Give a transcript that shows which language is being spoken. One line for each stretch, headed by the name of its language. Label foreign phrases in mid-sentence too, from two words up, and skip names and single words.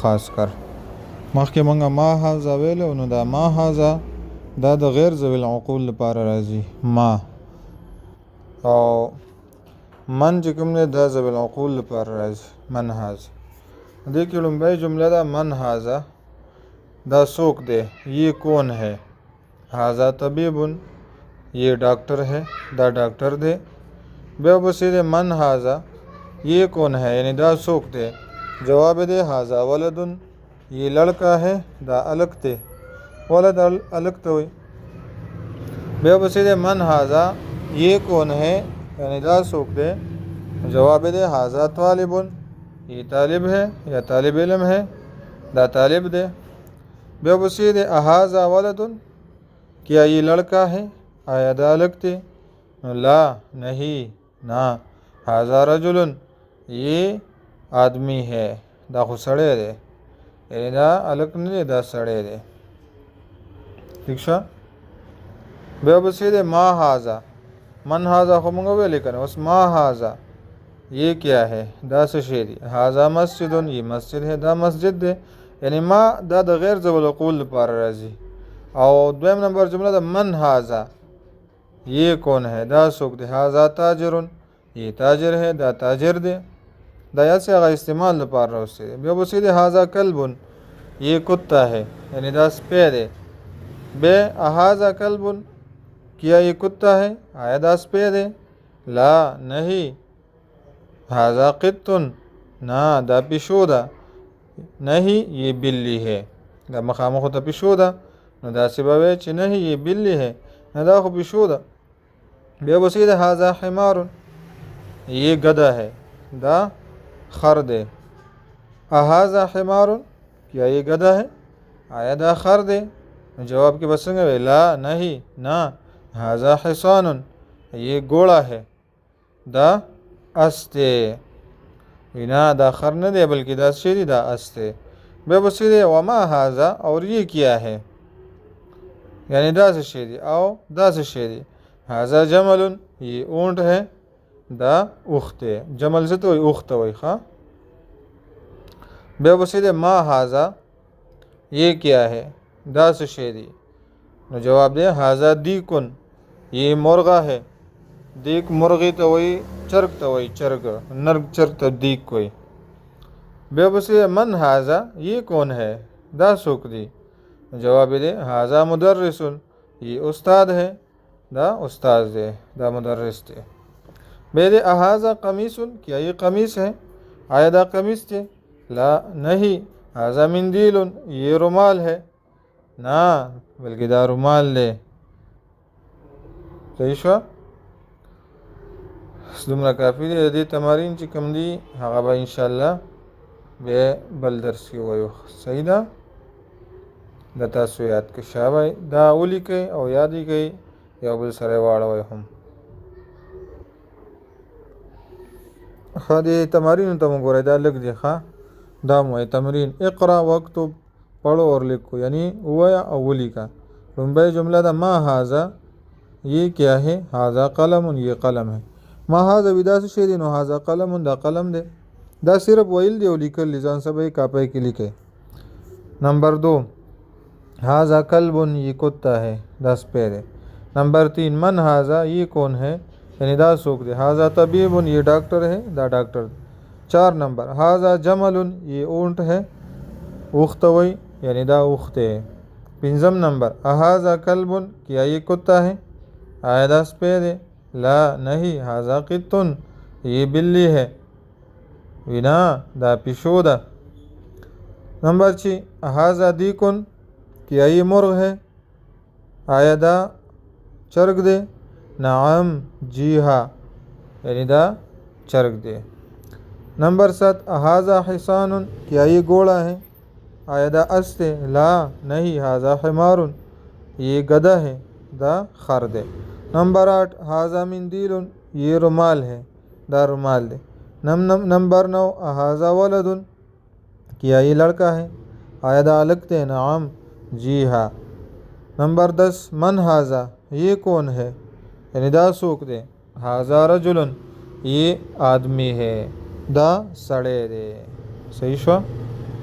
Pashto: خاص کر مخکې مونږ
Arabic: ما هذا
Pashto: ویلو، نو دا
Arabic: ما هذا
Pashto: دا د
Arabic: غیر ذوي العقول
Pashto: لپاره راځي ما، او من چې کوم دی دا
Arabic: ذوي العقول
Pashto: لپاره راځي
Arabic: من هذا.
Pashto: دې کې لومبۍ جمله ده
Arabic: من هذا،
Pashto: دا څوک دی،
Urdu: یہ کون ہے.
Arabic: هذا طبیب،
Urdu: یہ ڈاکٹر ہے،
Pashto: دا ڈاکٹر دے. بیا بسی دے
Arabic: من هذا،
Urdu: یہ کون ہے
Pashto: یعنی دا څوک دی. جواب دے
Arabic: هذا ولد،
Urdu: یہ لڑکا ہے،
Pashto: دا الک تے ولد الک ته وي. بیا بسی دے
Arabic: من هذا،
Urdu: یہ کون ہے
Pashto: یعنی دا څوک دی. جواب دے
Arabic: هذا طالب،
Urdu: یہ طالب ہے یا طالب علم ہے،
Pashto: دا طالب دے. بیا بسی دے
Arabic: اهذا ولد،
Urdu: کیا یہ لڑکا ہے،
Pashto: آیا دا لگتے.
Urdu: لا نہیں نا.
Arabic: هذا رجل،
Urdu: یہ آدمی ہے،
Pashto: دا خو سڑے دے یعنی دا الک نه دی، دا سڑے دے. ٹھیک شا. بیا بسی دے
Arabic: ما هذا، من هذا
Pashto: خو مونږ ویلې کنه، اوس
Arabic: ما هذا
Urdu: یہ کیا ہے،
Pashto: دا څه شی دی.
Arabic: هذا مسجد،
Urdu: یہ مسجد ہے،
Pashto: دا مسجد دی. یعنی ما دا د
Arabic: غیر ذوي العقول
Pashto: لپاره راځي. او دویم نمبر جمله ده
Arabic: من هذا،
Urdu: یہ کون ہے،
Pashto: دا څوک دی.
Arabic: هذا تاجر،
Urdu: یہ تاجر ہے،
Pashto: دا تاجر دی. دا یا سے هغه استعمال لپاره راوستي. بیا بسی دی
Arabic: هذا کلب،
Urdu: یہ کتا ہے یعنی
Pashto: دا سپی دی. بے
Arabic: هذا کلب،
Urdu: کیا یہ کتا ہے،
Pashto: آیا دا سپی دی. لا نہیں.
Arabic: هذا قط،
Pashto: نا دا پیشو ده.
Urdu: نہیں یہ بلی ہے،
Pashto: دا مخامخ ته پیشو ده، نو داسې به وایي چې
Urdu: نہیں یہ بلی ہے،
Pashto: نه دا خو پیشو ده. بیا بسی ده
Arabic: هذا حمار،
Urdu: یہ گدا ہے،
Pashto: دا خر دی.
Arabic: اهذا حمار،
Urdu: کیا یہ گدا ہے،
Pashto: آیا دا خر دی. جواب کې بس څنګه وی. لا
Urdu: نہیں نا.
Arabic: هذا حصان،
Urdu: یہ گھوڑا ہے،
Pashto: دا اس دی. وینا دا خر نه دی بلکې دا شی دی، دا اس دی. بیا بسی دی
Arabic: وما هذا،
Urdu: اور یہ کیا ہے
Pashto: یعنی دا څه شی دی او دا څه شی دی.
Arabic: هذا جمل،
Urdu: یہ اونٹ ہے،
Pashto: دا اوښ دی. جمل څه ته وایي، اوښ ته وایي. ښه. بیا بسی دی
Arabic: ما هذا،
Urdu: یہ کیا ہے،
Pashto: دا څه شی دی. نو جواب دی
Arabic: هذا دیکن،
Urdu: یہ مرغا ہے.
Pashto: دیک مرغی ته وایي، چرګ ته وایي، چرګ نرګ چرګ ته دیک وایي. بیا بسی
Arabic: من هذا،
Urdu: یہ کون ہے،
Pashto: دا څوک دی. جواب دے
Arabic: هذا مدرس،
Urdu: یہ استاد ہے،
Pashto: دا استاد دے، دا مدرس دے. بیا دے
Arabic: اهذا قمیص،
Urdu: کیا یہ قمیص ہے،
Pashto: آیا دا قمیص دے.
Urdu: لا نہیں.
Arabic: هذا مندیل،
Urdu: یہ رومال ہے،
Pashto: نا بلکہ دا رومال دے. صحیح شو. دومره کافی دی. دې تمارین چې کوم دي هغه به انشاءالله بیا بل درس کې وایو. صحیح ده. د تاسو یاد کې شابه دا ولیکئ او یاد یې کړئ، یو بل سره یې واړوئ هم. ښه دې تمارینو ته مو ګورئ، دا لږ دی. ښه دا مو وایي تمرین
Arabic: اقرا واکتب،
Urdu: پڑھو اور لکھو
Pashto: یعنی ووایه او ولیکه. لومبۍ جمله ده
Arabic: ما هذا،
Urdu: یہ کیا ہے.
Arabic: هذا قلم،
Urdu: یہ قلم ہے.
Arabic: ما هذا
Pashto: وی دا څه شی دی، نو
Arabic: هذا قلم،
Pashto: دا قلم دی. دا صرف ویل دی او لیکل دی، ځان سبا یې کاپۍ کې لیکئ.
Urdu: نمبر 2
Arabic: هذا کلب،
Urdu: یہ کتا ہے،
Pashto: دا سپی دی. نمبر 3
Arabic: من هذا،
Urdu: یہ کون ہے
Pashto: یعنی دا څوک دی.
Arabic: هذا طبیب،
Urdu: یہ ڈاکٹر ہے،
Pashto: دا ڈاکٹر دی.
Urdu: 4 نمبر
Arabic: هذا جمل،
Urdu: یہ اونٹ ہے،
Pashto: اوښ ته وایي یعنی دا اوښ دی.
Arabic: 5 نمبر اهذا کلب،
Urdu: کیا یہ کتا ہے،
Pashto: آیا دا سپی دی.
Urdu: لا نہیں.
Arabic: هذا قط،
Urdu: یہ بلی ہے،
Pashto: وینا دا پیشو ده.
Arabic: نمبر 6 هذا دیکن،
Urdu: کیا یہ مرغ ہے،
Pashto: آیا دا چرګ دے. نعم
Urdu: جی ہاں
Pashto: یعنی دا چرګ دے. نمبر 7
Arabic: هذا حصان،
Urdu: کیا یہ گھوڑا ہے،
Pashto: آیا دا اس دے.
Urdu: لا نہیں.
Arabic: هذا حمار،
Urdu: یہ گدھا ہے،
Pashto: دا خر دے. نمبر 8
Arabic: هذا مندیل،
Urdu: یہ رومال ہے،
Pashto: دا رومال دے. نمبر 9
Arabic: هذا ولد،
Urdu: کیا یہ لڑکا ہے،
Pashto: آیا دا الک دے.
Arabic: نعم.
Urdu: جی ہاں. नंबर 10
Arabic: من هذا,
Urdu: یہ کون ہے، یعنی
Pashto: دا څوک دی.
Arabic: هذا رجلٌ,
Urdu: یہ آدمی ہے.
Pashto: دا سړی دی. صحیح شو.